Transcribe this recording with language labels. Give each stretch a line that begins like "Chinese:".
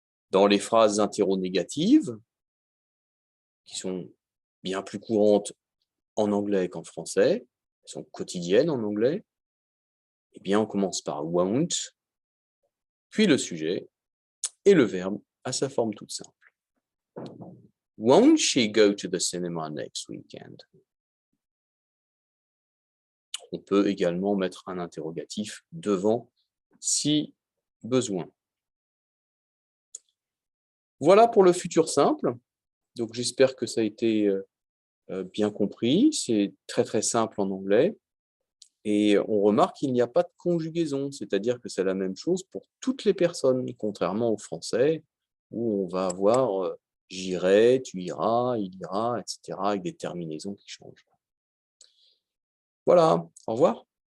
French: Dans les phrases interrogatives, qui sont bien plus courantes en anglais qu'en français, elles sont quotidiennes en anglais, eh bien, on commence par won't, puis le sujet et le verbe à sa forme toute simple.
English: Won't she go to the cinema next weekend?
French: On peut également mettre un interrogatif devant si besoin. Voilà pour le futur simple. Donc, j'espère que ça a été bien compris. C'est très, très simple en anglais. Et on remarque qu'il n'y a pas de conjugaison, c'est-à-dire que c'est la même chose pour toutes les personnes, contrairement au français, où on va avoir j'irai, tu iras, il ira, etc., avec des terminaisons qui changent. Voilà, au revoir.